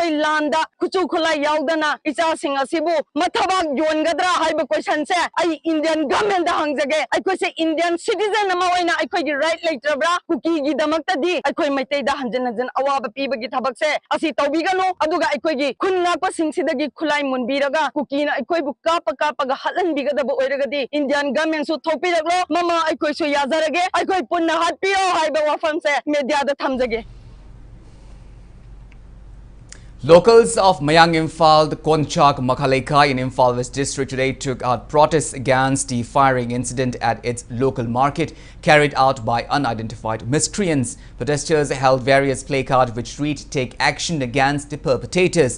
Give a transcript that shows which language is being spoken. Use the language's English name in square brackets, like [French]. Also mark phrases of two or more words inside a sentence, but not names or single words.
[Manipuri] landa, kuchu khulai yaudana, isa singa sibu, mathabak yongadra haiba question se, ai [English] Indian government [Manipuri] da hangjage, aiko se [English] Indian citizen [Manipuri] nama aikoigi right leitrabra kuki damakta di aikoi maitai da hanjan awaba pibagi thabakse asi tawbigano aduga aikoigi khunna pa singsidagi khulai munbiraga kuki na aikoi bu kapa ga halanbiga da oiragadi [English] Indian government [Manipuri] su thopiraglo mama aikoi su yazarage aikoi punna hatpio haiba wafamse media da thamjage. [English] Locals of Mayang Imphal, the Konchak Makhalaikai in Imphal West District today took out protests against the firing incident at its local market carried out by unidentified miscreants. Protesters held various placards which read, "Take action against the perpetrators.